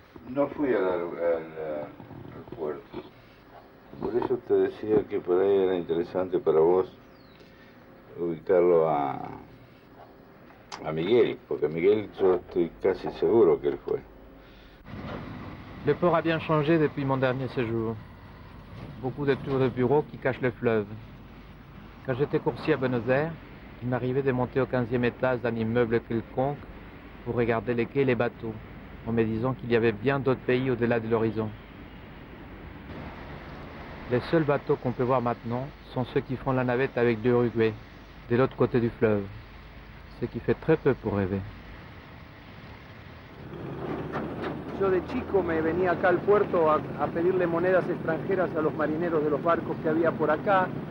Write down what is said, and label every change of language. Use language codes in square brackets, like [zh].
[es] No fui al puerto. Por eso te decía que por ahí era interesante para vos ubicarlo a Miguel, porque Miguel yo estoy casi seguro que él fue. [fr] Le port a bien changé depuis mon dernier séjour. Beaucoup de tours de bureau qui cachent le fleuve. Quand j'étais coursier à Buenos Aires, il m'arrivait de monter au 15e étage d'un immeuble quelconque pour regarder les quais et les bateaux, en me disant qu'il y avait bien d'autres pays au-delà de l'horizon. Les seuls bateaux qu'on peut voir maintenant sont ceux qui font la navette avec l'Uruguay, de l'autre côté du fleuve, ce qui fait très peu pour rêver. [es] Yo de chico me venía acá al puerto a pedirle monedas extranjeras a los marineros de los barcos que había por acá.